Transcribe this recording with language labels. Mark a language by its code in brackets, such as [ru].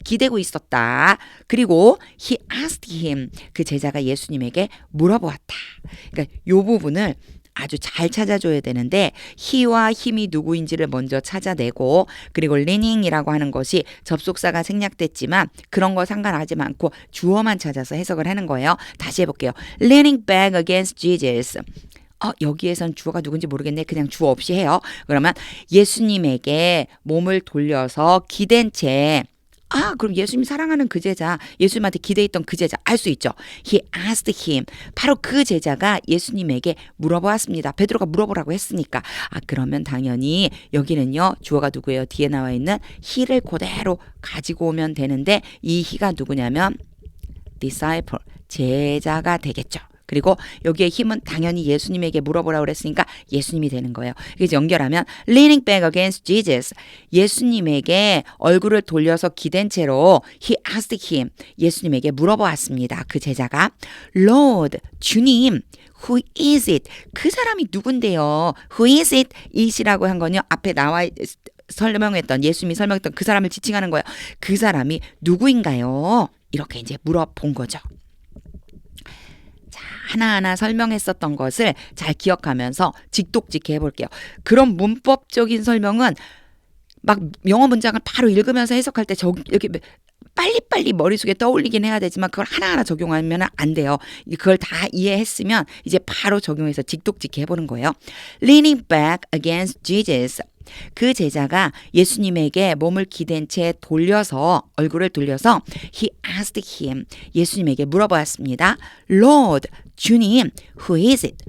[ko] 기대고 있었다. 그리고 [en] he asked him, [ko] 그 제자가 예수님에게 물어보았다. 그러니까 이 부분을 아주 잘 찾아줘야 되는데 he와 him이 누구인지를 먼저 찾아내고, 그리고 leaning이라고 하는 것이 접속사가 생략됐지만 그런 거 상관하지 않고 주어만 찾아서 해석을 하는 거예요. 다시 해볼게요. [en] Leaning back against Jesus. [ko] 여기에선 주어가 누군지 모르겠네. 그냥 주어 없이 해요. 그러면 예수님에게 몸을 돌려서 기댄 채, 그럼 예수님 사랑하는 그 제자, 예수님한테 기대했던 그 제자 알 수 있죠. [en] He asked him. [ko] 바로 그 제자가 예수님에게 물어보았습니다. 베드로가 물어보라고 했으니까. 그러면 당연히 여기는요, 주어가 누구예요? 뒤에 나와 있는 he를 그대로 가지고 오면 되는데 이 he가 누구냐면 disciple, 제자가 되겠죠. 그리고 여기에 힘은 당연히 예수님에게 물어보라고 그랬으니까 예수님이 되는 거예요. 그래서 연결하면 [en] leaning back against Jesus, [ko] 예수님에게 얼굴을 돌려서 기댄 채로 [en] he asked him, [ko] 예수님에게 물어보았습니다. 그 제자가 [en] Lord, [ko] 주님, [en] who is it? [ko] 그 사람이 누군데요? [en] Who is it? [ko] it이라고 한 건요, 앞에 나와 설명했던, 예수님이 설명했던 그 사람을 지칭하는 거예요. 그 사람이 누구인가요? 이렇게 이제 물어본 거죠. 하나하나 설명했었던 것을 잘 기억하면서 직독직 해볼게요. 그런 문법적인 설명은 막 영어 문장을 바로 읽으면서 해석할 때 이렇게 빨리빨리 머릿속에 떠올리긴 해야 되지만 그걸 하나하나 적용하면 안 돼요. 그걸 다 이해했으면 이제 바로 적용해서 직독직해 해보는 거예요. [en] Leaning back against Jesus. [ko] 그 제자가 예수님에게 몸을 기댄 채 얼굴을 돌려서 [en] he asked him. [ko] 예수님에게 물어보았습니다. [en] Lord, [ko] 주님, [en] who is it?